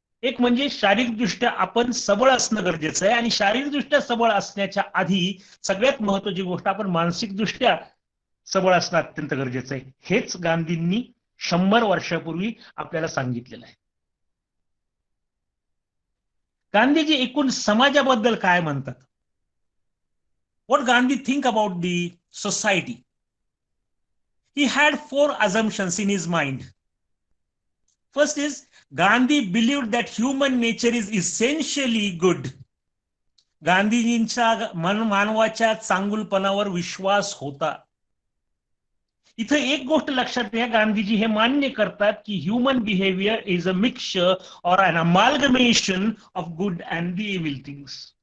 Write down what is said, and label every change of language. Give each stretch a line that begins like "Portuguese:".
Marathi: एक म्हणजे शारीरिकदृष्ट्या आपण सबळ असणं गरजेचं आहे, आणि शारीरिकदृष्ट्या सबळ असण्याच्या आधी सगळ्यात महत्वाची गोष्ट आपण मानसिकदृष्ट्या सबळ असणं अत्यंत गरजेचं आहे. हेच गांधींनी 100 वर्षापूर्वी आपल्याला सांगितलेलं आहे. गांधीजी एकूण समाजाबद्दल काय म्हणतात?
English: What Gandhi think about the society? He had 4 assumptions in his mind. First is, Gandhi believed that human nature is essentially good.
Marathi: गांधीजींचा मानवाच्या चांगुलपणावर विश्वास होता. इथे एक गोष्ट लक्षात घ्या, गांधीजी हे मान्य करतात की
English: Human behaviour is a mixture or an amalgamation of good and the evil things.